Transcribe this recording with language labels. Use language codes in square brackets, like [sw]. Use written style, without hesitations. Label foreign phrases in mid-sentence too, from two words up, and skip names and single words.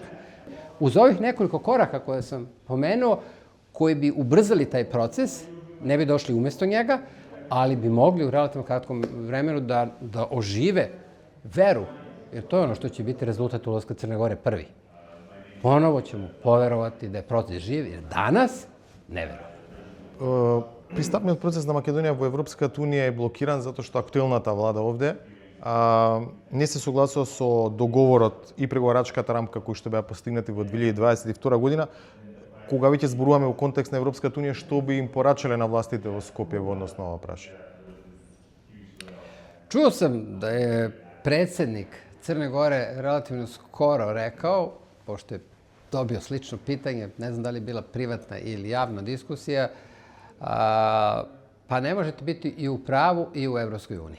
[sr] Uz ovih nekoliko koraka koje sam pomenuo, koji bi ubrzali taj proces, ne bi došli umesto njega, ali bi mogli u relativno kratkom vremenu da ožive veru, jer to je ono što će biti rezultat ulaska Crne Gore prvi. Ponovo ćemo poverovati da je proces živ, jer danas ne verujemo. [mk] Пристапниот процес на Македонија во Европската унија е блокиран затоа што актуелната влада овде не се согласува со договорот и преговарачката рамка кои што беа постигнати во 2022 година, кога веќе зборуваме во контекст на Европската унија, што би им порачале на властите во Скопје во однос на ова прашање? [sr] Čuo sam da je predsjednik Crne Gore relativno skoro rekao, pošto je dobio slično pitanje, ne znam da li je bila privatna ili javna diskusija, pa ne možete biti i u pravu i u Evropskoj uniji.